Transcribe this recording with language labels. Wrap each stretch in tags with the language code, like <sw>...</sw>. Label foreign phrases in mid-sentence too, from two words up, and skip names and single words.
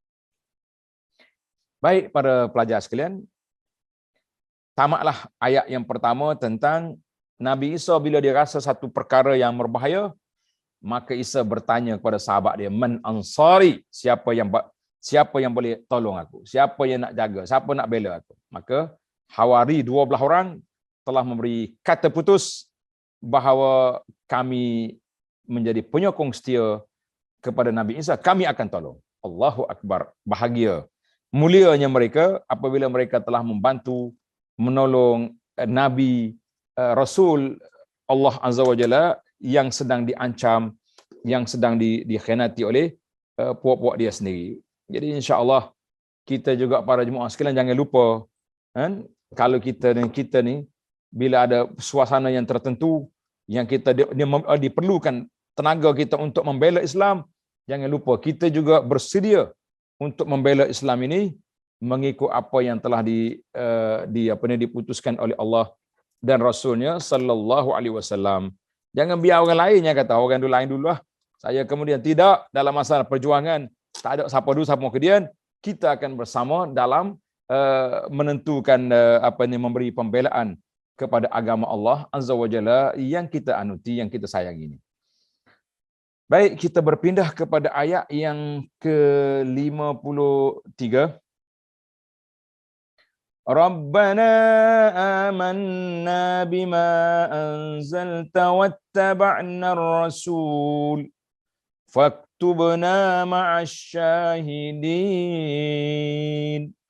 <ms>Baik para pelajar sekalian, tamatlah ayat yang pertama tentang Nabi Isa bila dia rasa satu perkara yang berbahaya, maka Isa bertanya kepada sahabat dia,</ms> <ar>من أنصاري,</ar> <ms>siapa yang boleh tolong aku, siapa yang nak jaga, siapa nak bela aku. Maka Hawari 12 orang telah memberi kata putus bahawa kami menjadi penyokong setia kepada Nabi Isa, kami akan tolong.</ms> <ar>الله أكبر.</ar> <ms>Bahagia, mulianya mereka apabila mereka telah membantu, menolong Nabi, Rasul Allah</ms> <ar>عز وجل</ar> <ms>yang sedang diancam, yang sedang dikhianati oleh puak-puak dia sendiri. Jadi</ms> <ar>إن شاء الله</ar> <ms>kita juga para jemaah sekalian jangan lupa, kan, kalau kita ni bila ada suasana yang tertentu yang kita diperlukan tenaga kita untuk membela Islam, jangan lupa kita juga bersedia untuk membela Islam ini mengikut apa yang telah diputuskan oleh Allah dan Rasulnya</ms> <ar>صلى الله عليه وسلم.</ar> <ms>Jangan biar orang lain yang kata orang lain dulu lah, saya kemudian tidak. Dalam masalah perjuangan tak ada siapa dulu siapa kemudian. kita akan bersama dalam menentukan memberi pembelaan kepada agama Allah</ms> <ar>عز وجل</ar> <ms>yang kita anuti, yang kita sayangi ini. Baik, kita berpindah kepada ayat yang ke-53.</ms> <ar>ربنا آمنا بما أنزلت واتبعنا الرسول فاكتبنا مع الشاهدين.</ar>